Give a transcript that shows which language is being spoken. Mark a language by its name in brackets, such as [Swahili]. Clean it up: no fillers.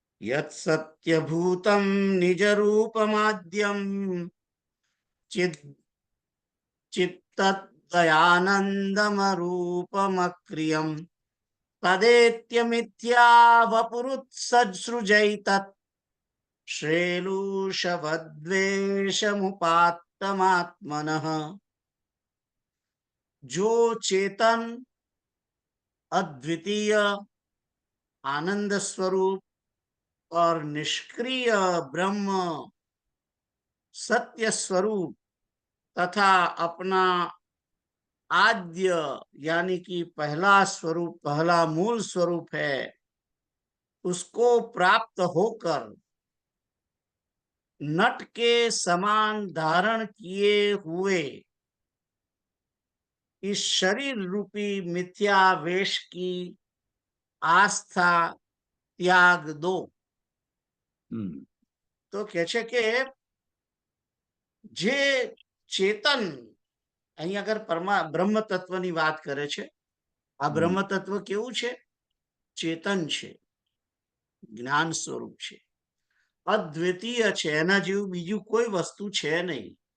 [Sanskrit] યત સત્યભૂતમ નિજરૂપમાદ્યમ ચિત્તદયાનંદમરૂપમક્રિયમ તદેત્યમિથ્યા વપુરુત્સૃજૈતત શ્રેલુષવદ્વેષમુપાત્તમાત્મનઃ. [Gujarati] જો ચેતન [Hindi] अद्वितीय आनंद स्वरूप और निष्क्रिय ब्रह्म सत्य स्वरूप तथा अपना आद्य यानी कि पहला स्वरूप, पहला मूल स्वरूप है, उसको प्राप्त होकर नट के समान धारण किए हुए इस शरीर रूपी मिथ्यावेश की आस्था त्याग दो। [Gujarati] तो કહે છે કે જે ચેતન, અહીં આગળ બ્રહ્મ તત્વની વાત કરે છે. આ બ્રહ્મ તત્વ કેવું છે? ચેતન છે, જ્ઞાન સ્વરૂપ છે, અદ્વિતીય છે, એના જેવું બીજું કોઈ વસ્તુ છે નહીં.